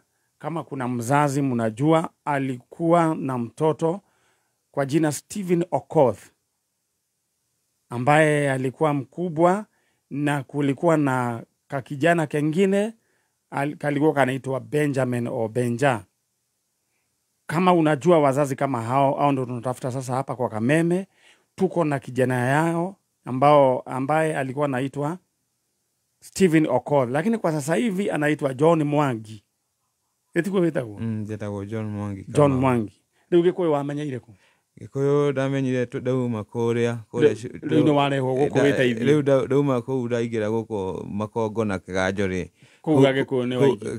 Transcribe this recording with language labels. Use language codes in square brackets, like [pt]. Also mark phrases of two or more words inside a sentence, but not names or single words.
[sw] Kama kuna mzazi mnajua alikuwa na mtoto kwa jina Stephen Okoth, ambaye alikuwa mkubwa, na kulikuwa na kakijana kengine kalikuwa kanaitwa Benjamin o Benja. Kama unajua wazazi kama hao ndio tunatafuta sasa hapa kwa Kameme. Tuko na kijana yao ambaye alikuwa anaitwa Stephen Okoth, lakini kwa sasa hivi anaitwa John Mwangi. [ki] Etiko wetagwo? Jetagwo John Mwangi. John Mwangi. Rĩu Gĩkũyũ wamenyeire kũ? Gĩkũyũ ndamenyire ndauma kũrĩa. Rĩu nĩ warehwo gũkũ wĩteithie? Rĩu ndauma kũu ndaingĩra gũkũ Makongo na Kĩganjo-rĩ. Kũu Gĩkũyũ nĩ waingĩ?